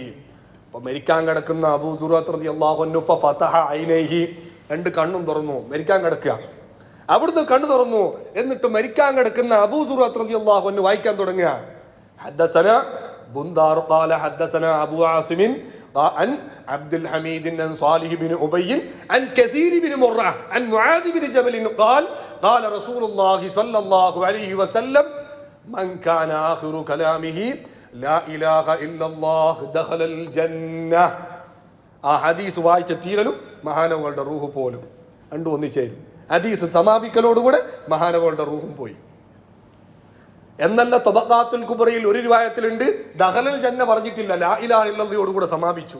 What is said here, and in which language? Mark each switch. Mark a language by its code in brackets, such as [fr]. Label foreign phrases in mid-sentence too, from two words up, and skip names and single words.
[ml] അപ്പൊ മരിക്കാൻ കിടക്കുന്ന അബൂ സുറത്ത് [ar] رضي الله عنه فتح عينيه, [ml] രണ്ട് കണ്ണും തുറന്നു, മരിക്കാൻ കിടക്കുക. അവിടുന്ന് കണ്ണു തുറന്നു, എന്നിട്ട് മരിക്കാൻ കിടക്കുന്ന അബൂ സുറത്ത് [ar] رضي الله عنه [ml] വായിക്കാൻ തുടങ്ങുക. [ar] حدثنا بندار قال حدثنا أبو عاصم عن عبد الحميد عن صالح بن أبي عن كثير بن مرة عن معاذ بن جبل قال قال رسول الله صلى الله عليه وسلم من كان آخر كلامه لا إله إلا الله دخل الجنة. [ml] ആ ഹദീസ് വായിച്ച തീരലും മഹാനവകളുടെ റൂഹ് പോലും രണ്ടും ഒന്നിച്ചേരും. ഹദീസ് സമാപിക്കലോടുകൂടെ മഹാനവകളുടെ റൂഹും പോയി എന്നല്ല. തബഖാത്തുൽ കുബ്രയിൽ ഒരു റിവായത്തിലുണ്ട് [ar] دخل الجنة [ml] പറഞ്ഞിട്ടില്ല, [ar] لا إله [ml] ഇല്ലല്ലാഹയോടുകൂടെ സമാപിച്ചു.